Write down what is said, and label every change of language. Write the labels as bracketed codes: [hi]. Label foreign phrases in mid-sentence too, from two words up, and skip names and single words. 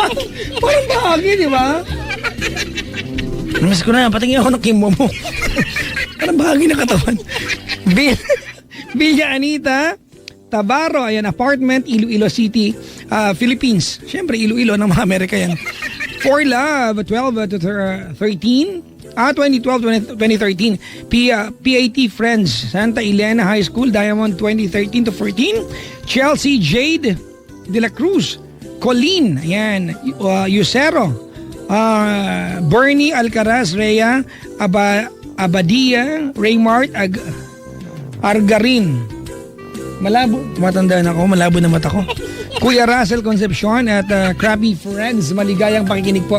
[tl] Parang bahagi, diba? Namiss ko na, patingin ako ng kimwa mo. Parang bahagi ng katawan. Villa Anita, Tabaro, ayan, apartment, Iloilo City, Philippines. Siyempre, Iloilo ng mga Amerika yan. [en] For Love, 12 to 13. 2012-2013. PAT Friends, Santa Elena High School, Diamond 2013 to 14. Chelsea Jade de la Cruz, Colleen, ayan, Yusero, Bernie Alcaraz, Rhea, Abadia, Raymart, Argarin. [tl] Malabo, tumatandaan ako, malabo na mata ko. Kuya Russell Concepcion at Crappy Friends, maligayang pakikinig po.